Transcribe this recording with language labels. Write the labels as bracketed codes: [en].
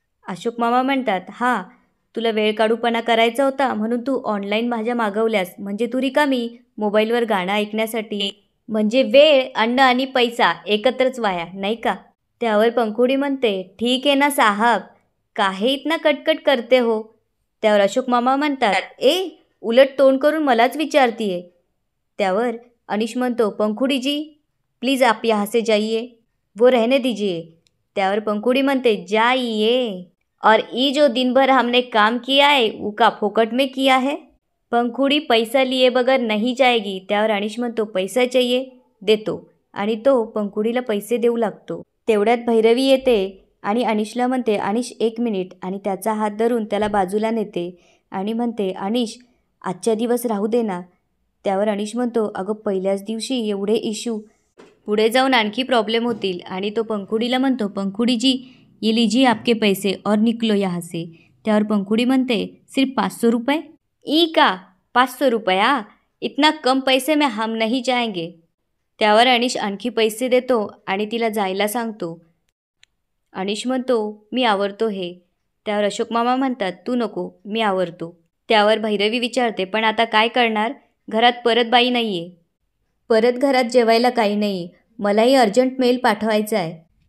[mr] अशोक मामा म्हणतात, हां, तुला वेळ काढूपणा करायचा होता म्हणून तू ऑनलाईन भाज्या मागवल्यास, म्हणजे तू रिकामी मोबाईलवर गाणं ऐकण्यासाठी. म्हणजे वेळ, अन्न आणि पैसा एकत्रच वाया, नाही का? त्यावर पंखुडी म्हणते, ठीक आहे ना [hi] साहब, काहे इतना कटकट करते हो? [mr] त्यावर अशोक मामा म्हणतात, उलट तोंड करून मलाच विचारतीये. त्यावर अनिश म्हणतो, [hi] पंखुडी जी, प्लीज़ आप यहाँ से जाइए, वो रहने दीजिए. [mr] त्यावर पंखुडी म्हणते, [hi] जाइए, और ये जो दिन भर हमने काम किया है वो का फोकट में किया है? पंखुडी पैसा लिए बगैर नहीं जाएगी. [mr] त्यावर अनिश म्हणतो, [hi] पैसा चाहिए, [mr] देतो. आणि तो पंखुडीला पैसे देऊ लागतो. तेवढ्यात भैरवी येते आणि अनिशला म्हणते, अनिश एक मिनिट, आणि त्याचा हात धरून त्याला बाजूला नेते आणि म्हणते, अनिश आजच्या दिवस राहू दे ना. त्यावर अनिश म्हणतो, अगं पहिल्याच दिवशी एवढे इश्यू, पुढे जाऊन आणखी प्रॉब्लेम होतील. आणि तो पंखुडीला म्हणतो, [hi] पंखुडी जी, ये लीजिए आपके पैसे और निकलो यहाँ से. [mr] त्यावर पंखुडी म्हणते, [hi] सिर्फ 500 रुपये? ई का 500 रुपया? इतना कम पैसे में हम नहीं जाएंगे. [mr] त्यावर अनिश आणखी पैसे देतो आणि तिला जायला सांगतो. अनिश म्हणतो, मी आवरतो हे. त्यावर अशोक मामा म्हणतात, तू नको, मी आवरतो. त्यावर भैरवी विचारते, पण आता काय करणार? घरात परत बाई नाही आहे. परत घरात जेवायला काही नाही. मलाही अर्जंट मेल पाठवायचा आहे.